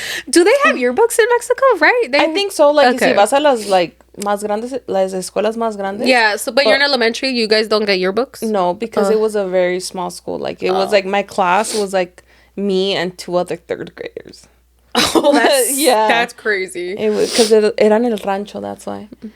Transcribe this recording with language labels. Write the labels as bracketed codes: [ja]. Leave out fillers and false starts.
[en] Do they have yearbooks in Mexico, right? I think so. [es] Like, okay. Si vas a las, like, más grandes, las escuelas más grandes. [en] Yeah, so, but you're in elementary, you guys don't get yearbooks? No, because it was a very small school. Like, it was, like, my class was, like, me and 2 other 3rd graders. Oh, that's crazy. It was, because [es] era en el rancho, [en] that's why.